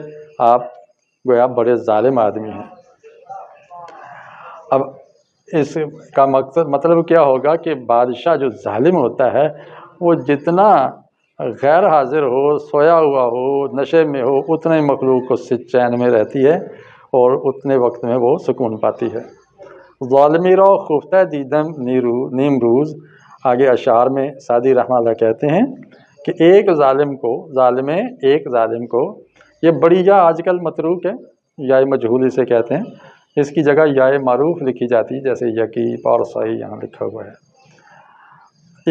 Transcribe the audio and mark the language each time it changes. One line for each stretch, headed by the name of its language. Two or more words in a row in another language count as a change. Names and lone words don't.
Urdu: آپ گویا بڑے ظالم آدمی ہیں۔ اب اس کا مطلب کیا ہوگا کہ بادشاہ جو ظالم ہوتا ہے وہ جتنا غیر حاضر ہو، سویا ہوا ہو، نشے میں ہو، اتنے مخلوق کو چین میں رہتی ہے اور اتنے وقت میں وہ سکون پاتی ہے۔
Persian: ظالمی را خفتہ دیدم نیم روز،
Urdu: آگے اشعار میں سعدی رحمہ اللہ کہتے ہیں کہ ایک ظالم کو، ایک ظالم کو، یہ بڑی یا آج کل متروک ہے، یا مجہول اسے کہتے ہیں، اس کی جگہ یا معروف لکھی جاتی ہے، جیسے یقی پارسائی یہاں لکھا ہوا ہے۔